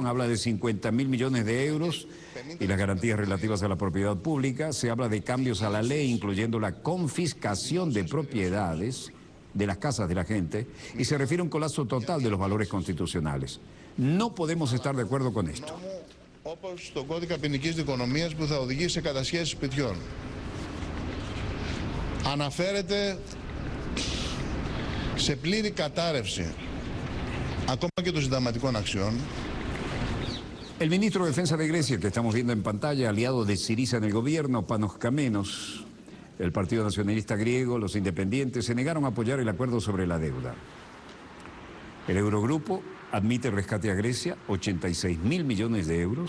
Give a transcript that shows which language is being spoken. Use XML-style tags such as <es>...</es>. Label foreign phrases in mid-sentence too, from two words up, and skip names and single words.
<es>Habla de 50.000 millones de euros y las garantías relativas a la propiedad pública. Se habla de cambios a la ley, incluyendo la confiscación de propiedades de las casas de la gente, y se refiere a un colapso total de los valores constitucionales. No podemos estar de acuerdo con esto.</es> <el>Αναφέρεται σε πλήρη κατάρρευση ακόμα και των συνταγματικών αξιών.</el> <es>El ministro de Defensa de Grecia, que estamos viendo en pantalla, aliado de Syriza en el gobierno, Panos Kamenos, el Partido Nacionalista Griego, los independientes, se negaron a apoyar el acuerdo sobre la deuda. El Eurogrupo admite rescate a Grecia, 86.000 millones de euros.</es>